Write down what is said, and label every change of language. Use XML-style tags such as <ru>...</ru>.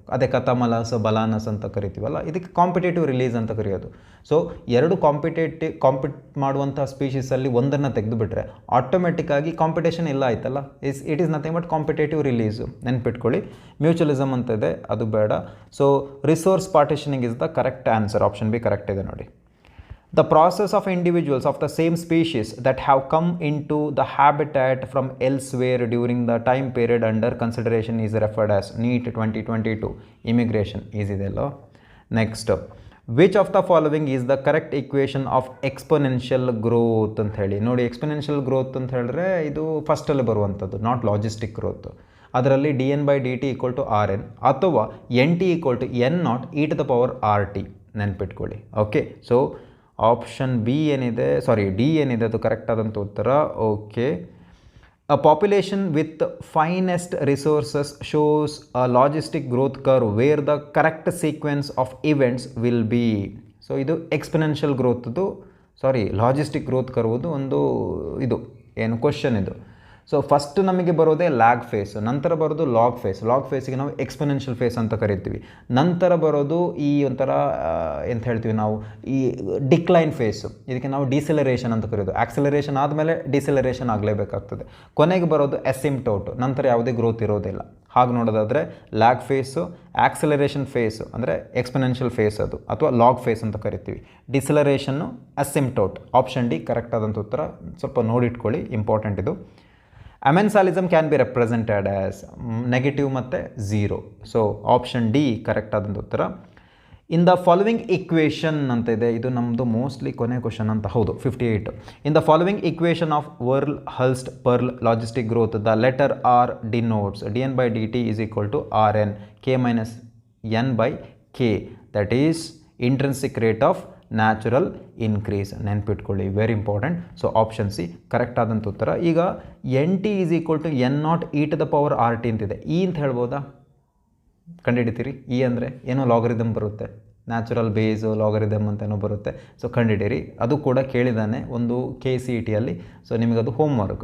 <kn>ಅದೇ ಕಥಮಲಸ್, ಬಲಾನಸ್ ಅಂತ ಕರಿತೀವಲ್ಲ, ಇದಕ್ಕೆ ಕಾಂಪಿಟೇಟಿವ್ ರಿಲೀಸ್ ಅಂತ ಕರೆಯೋದು. ಸೊ 2 ಕಾಂಪಿಟ್ ಮಾಡುವಂಥ ಸ್ಪೀಷೀಸಲ್ಲಿ ಒಂದನ್ನು ತೆಗೆದುಬಿಟ್ರೆ ಆಟೋಮೆಟಿಕ್ಕಾಗಿ ಕಾಂಪಿಟೇಷನ್ ಇಲ್ಲ ಆಯ್ತಲ್ಲ.</kn> <en>It is nothing but competitive release.</en> <kn>ನೆನ್ಪಿಟ್ಕೊಳ್ಳಿ. ಮ್ಯೂಚುವಲಿಸಮ್ ಅಂತ ಇದೆ, ಅದು ಬೇಡ.</kn> <en>So resource partitioning is the correct answer.</en> <kn>Option B correct ಇದೆ ನೋಡಿ.</kn> <en>The process of individuals of the same species that have come into the habitat from elsewhere during the time period under consideration is referred as NEET 2022 immigration. Easy dello. Next, which of the following is the correct equation of exponential growth</en> <kn>ಅಂತ ಹೇಳಿ ನೋಡಿ. Exponential growth ಅಂತ ಹೇಳಿದ್ರೆ ಇದು ಫಸ್ಟಲ್ಲಿ ಬರುವಂಥದ್ದು, not logistic growth. ಅದರಲ್ಲಿ dn/dt = rn ಅಥವಾ nt = n0 e⁻rt ನೆನ್ಪಿಟ್ಕೊಳ್ಳಿ. ಓಕೆ. ಸೊ ಆಪ್ಷನ್ ಬಿ ಏನಿದೆ, ಸಾರಿ ಡಿ ಏನಿದೆ ಅದು ಕರೆಕ್ಟ್ ಆದಂಥ ಉತ್ತರ.</kn> <en>Okay, a population with finest resources shows a logistic growth curve where the correct sequence of events will be.</en> <kn>So ಇದು ಎಕ್ಸ್ಪೆನೆನ್ಷಿಯಲ್ ಗ್ರೋತ್ದು, ಸಾರಿ logistic growth ಕರ್ವ್ದು ಒಂದು ಇದು ಏನು ಕ್ವಶನ್ ಇದು. ಸೊ ಫಸ್ಟ್ ನಮಗೆ ಬರೋದೇ ಲ್ಯಾಗ್ ಫೇಸ್, ನಂತರ ಬರೋದು ಲಾಗ್ ಫೇಸ್. ಲಾಗ್ ಫೇಸಿಗೆ ನಾವು ಎಕ್ಸ್ಪೆನೆನ್ಷಿಯಲ್ ಫೇಸ್ ಅಂತ ಕರಿತೀವಿ. ನಂತರ ಬರೋದು ಈ ಒಂಥರ ಎಂತ ಹೇಳ್ತೀವಿ ನಾವು, ಈ ಡಿಕ್ಲೈನ್ ಫೇಸು, ಇದಕ್ಕೆ ನಾವು ಡಿಸೆಲರೇಷನ್ ಅಂತ ಕರೆಯೋದು. ಆಕ್ಸಲರೇಷನ್ ಆದಮೇಲೆ ಡಿಸೆಲರೇಷನ್ ಆಗಲೇಬೇಕಾಗ್ತದೆ. ಕೊನೆಗೆ ಬರೋದು ಎಸಿಂಪ್ಟೋಟ್, ನಂತರ ಯಾವುದೇ ಗ್ರೋತ್ ಇರೋದಿಲ್ಲ. ಹಾಗೆ ನೋಡೋದಾದರೆ ಲ್ಯಾಗ್ ಫೇಸು, ಆಕ್ಸಲರೇಷನ್ ಫೇಸು ಅಂದರೆ ಎಕ್ಸ್ಪೆನೆನ್ಷಿಯಲ್ ಫೇಸ್ ಅದು, ಅಥವಾ ಲಾಗ್ ಫೇಸ್ ಅಂತ ಕರಿತೀವಿ. ಡಿಸೆಲರೇಷನ್ನು, ಅಸಿಂಪ್ಟೋಟ್. ಆಪ್ಷನ್ ಡಿ ಕರೆಕ್ಟ್ ಆದಂಥ ಉತ್ತರ. ಸ್ವಲ್ಪ ನೋಡಿಟ್ಕೊಳ್ಳಿ, ಇಂಪಾರ್ಟೆಂಟ್ ಇದು.</kn> <en>Amensalism can be represented as negative ಮತ್ತು zero.</en> <kn>So option D correct ಆದಂಥ ಉತ್ತರ.</kn> <en>in the following equation</en> <kn>ಅಂತ ಇದೆ, ಇದು ನಮ್ಮದು ಮೋಸ್ಟ್ಲಿ ಕೊನೆ ಕ್ವಶನ್ ಅಂತ. ಹೌದು, 58.</kn> <en>In the following equation of Verhulst Pearl logistic growth the letter r denotes dn by dt is equal to rn k minus n by k, that is intrinsic rate of natural increase.</en> <kn>ನೆನ್ಪಿಟ್ಕೊಳ್ಳಿ, very important. So option C correct ಆದಂಥ ಉತ್ತರ. ಈಗ NT is equal to n0 e⁻RT ಅಂತಿದೆ. E ಅಂತ ಹೇಳ್ಬೋದಾ? ಕಂಡುಹಿಡಿತೀರಿ. E ಅಂದರೆ ಏನೋ logarithm ಬರುತ್ತೆ, ನ್ಯಾಚುರಲ್ ಬೇಸು ಲಾಗರಿದಮ್ ಅಂತೇನೋ ಬರುತ್ತೆ. ಸೊ ಕಂಡುಹಿಡೀರಿ. ಅದು ಕೂಡ ಕೇಳಿದ್ದಾನೆ ಒಂದು KCETಯಲ್ಲಿ. So ನಿಮಗದು home work.</kn>